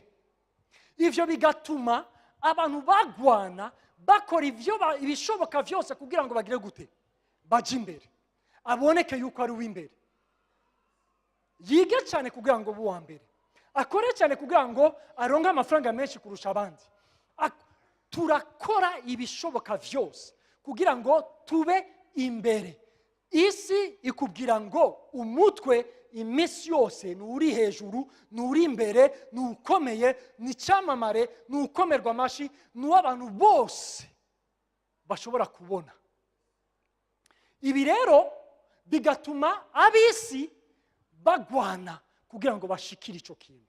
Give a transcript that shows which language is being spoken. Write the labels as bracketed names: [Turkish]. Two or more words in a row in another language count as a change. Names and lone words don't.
[Rundi] Ivyo bigatuma abantu bagwana bakora ibishoboka byose kugira ngo bagire gute, baje imbere, aboneke yuko ari uw'imbere. Yige cyane kugira ngo buwa mbere, akore cyane kugira ngo aronke amafaranga menshi kurusha abandi. Turakora ibishoboka byose kugira ngo tube imbere. Isi ikubwira ngo umutwe iminsi yose ni uri hejuru, ni uri imbere, ni ukomeye, ni cyamamare, ni ukomerwa amashi, ni uw'abantu bose bashobora kubona. Ibi rero bigatuma ab'isi bagwana kugira ngo bashikire icyo kintu.